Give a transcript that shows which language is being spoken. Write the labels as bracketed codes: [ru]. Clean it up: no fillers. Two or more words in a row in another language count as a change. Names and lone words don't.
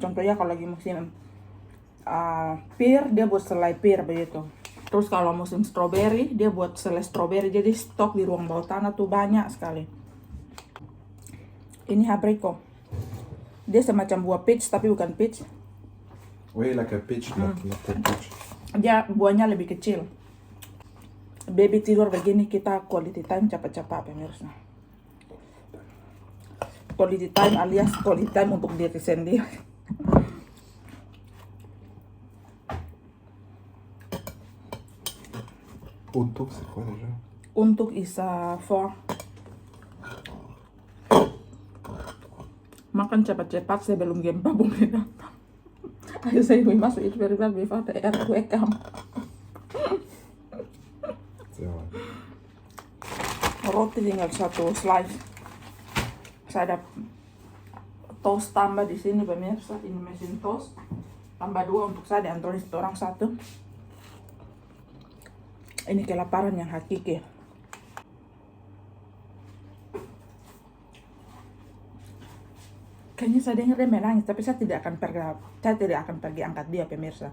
[id] Contohnya kalau lagi musim pir, dia buat selai pir begitu. Terus kalau musim strawberry, dia buat selai strawberry. Jadi stok di ruang bawah tanah tuh banyak sekali. Ini abricot. Dia semacam buah peach tapi bukan peach. [en] Oui, like a peach, not a peach. [id] Dia buahnya lebih kecil. Baby tidur begini, kita [en] quality time [id] cepat-cepat pemirsa. [en] Quality time [id] alias [en] quality time [id] untuk diri sendiri. Untuk, [fr] c'est quoi déjà? [id] Untuk for makan cepat-cepat sebelum gempa bumi datang. Ayo saya masuk itu [en] very well before the earthquake come. [fr] C'est vrai. [id] Roti tinggal satu slice. Saya ada toast tambah di sini pemirsa. Ini mesin toast. Tambah 2 untuk saya dan Anthony orang 1. Ini kelaparan yang hakiki. Kayaknya saya dengar dia menangis, tapi saya tidak akan pergi angkat dia pemirsa.